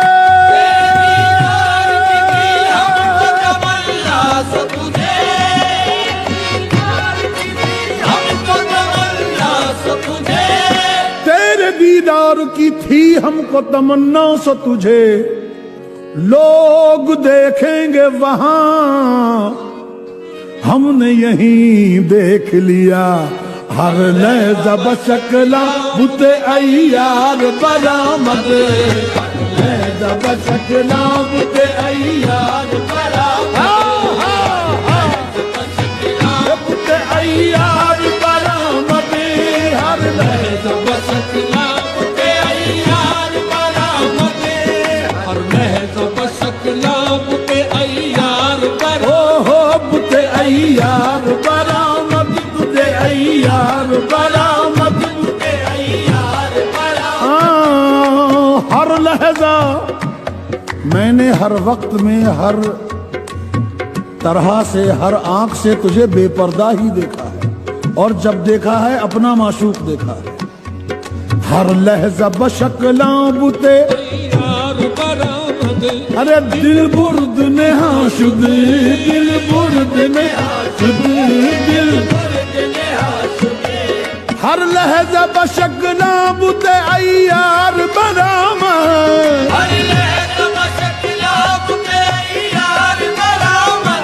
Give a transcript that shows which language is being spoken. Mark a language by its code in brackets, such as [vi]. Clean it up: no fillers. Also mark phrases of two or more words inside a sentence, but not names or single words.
[ur] تیرے دیدار کی تھی ہمکو تمنا سو تجھے. لوگ دیکھیں گے وہاں، ہم نے یہیں دیکھ لیا. [fa] هر لحظه بشکل بت عیار برآمد. لحظه بشکل بت عیار برآمد. بت عیار برآمد. هر لحظه بشکل بت عیار برآمد. هر لحظه بشکل بت عیار برآمد. او هو بت عیار برآمد. بت عیار برآمد. بت عیار برآمد. هر لحظه [ur] میں نے ہر وقت میں ہر طرح سے ہر آنکھ سے تجھے بے پردہ ہی دیکھا ہے، اور جب دیکھا ہے اپنا معشوق دیکھا ہے. [fa] هر لحظه بشکل بت عیار برآمد. ارے دل برد نه آشد، دل برد نه آشد، دل برد نه آشد. هر لحظه بشکل بت عیار برآمد. هر لحظه بشکل بت عیار برآمد.